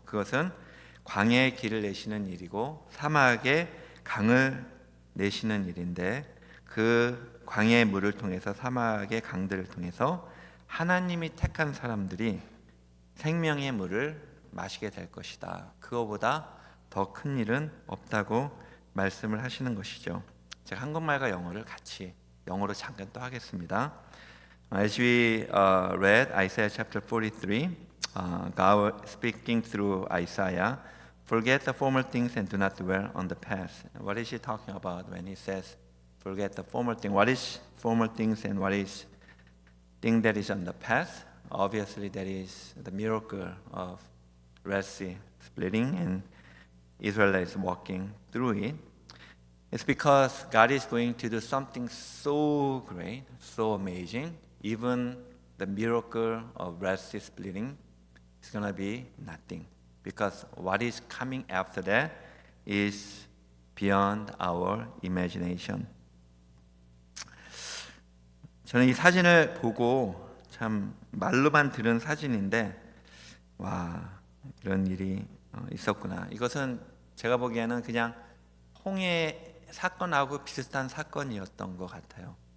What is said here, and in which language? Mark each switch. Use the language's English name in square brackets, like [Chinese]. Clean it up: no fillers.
[Korean] 그것은 광야의 길을 내시는 일이고 사막의 강을 내시는 일인데, 그 광야의 물을 통해서 사막의 강들을 통해서 하나님이 택한 사람들이 생명의 물을 마시게 될 것이다. 그거보다 더 큰 일은 없다고 말씀을 하시는 것이죠. 제가 한국말과 영어를 같이 영어로 잠깐 또 하겠습니다. [English] As we read Isaiah chapter 43, God speaking through Isaiah, forget the former things and do not dwell on the past. What is he talking about when he says forget the former thing? What is former things and what is thing that is on the past? Obviously that is the miracle of Red Sea splitting and Israelites walking through it. It's because God is going to do something so great, so amazing. Even the miracle of Red Sea splitting is going to be nothing, because what is coming after that is beyond our imagination. [Korean] 저는 이 사진을 보고 참 말로만 들은 사진인데, 와, 이런 일이 있었구나. 이것은 제가 보기에는 그냥 홍해 사건하고 비슷한 사건이었던 것 같아요.